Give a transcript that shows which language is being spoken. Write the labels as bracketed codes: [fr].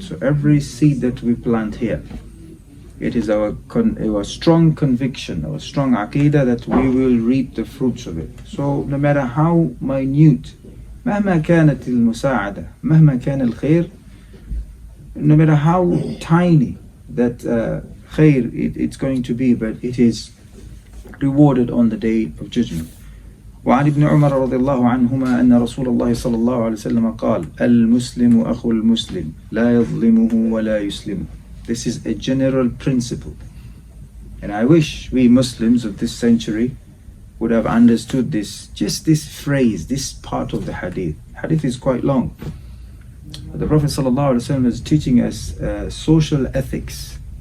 [en] So every seed that we plant here, it is our strong conviction, our strong aqidah that we will reap the fruits of it. So no matter how minute, [ar] مهما كانت المساعدة مهما كان الخير, [en] no matter how tiny that khair it's going to be, but it is rewarded on the day of judgment. [ar] وعن ابن عمر رضي الله عنهما أن رسول الله صلى الله عليه وسلم قال المسلم أخو المسلم لا يظلمه ولا يسلمه. [en] This is a general principle, and I wish we Muslims of this century would have understood this, just this phrase, this part of the hadith. Hadith is quite long. The Prophet ﷺ is teaching us social ethics.